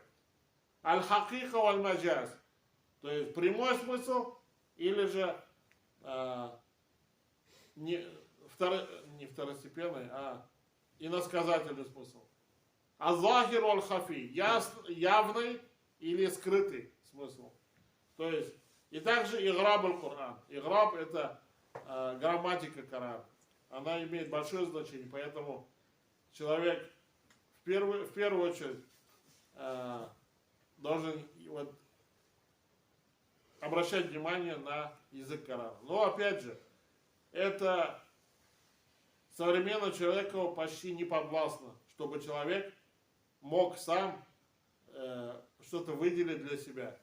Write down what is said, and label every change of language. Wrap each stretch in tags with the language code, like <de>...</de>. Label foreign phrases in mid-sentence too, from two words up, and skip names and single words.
<ar>الحقيقة والمجاز,</ar> <ru>то есть прямой смысл или же не второстепенный, а иносказательный смысл.</ru> <ar>الظاهر والخفي,</ar> <ru>явный или скрытый смысл. То есть, и также</ru> <ar>إعراب القرآن.</ar> <ru>Играб это грамматика Корана. Она имеет большое значение, поэтому человек в первую очередь должен вот, обращать внимание на язык Корана. Но опять же, это современному человеку почти не подвластно, чтобы человек мог сам что-то выделить для себя.</ru>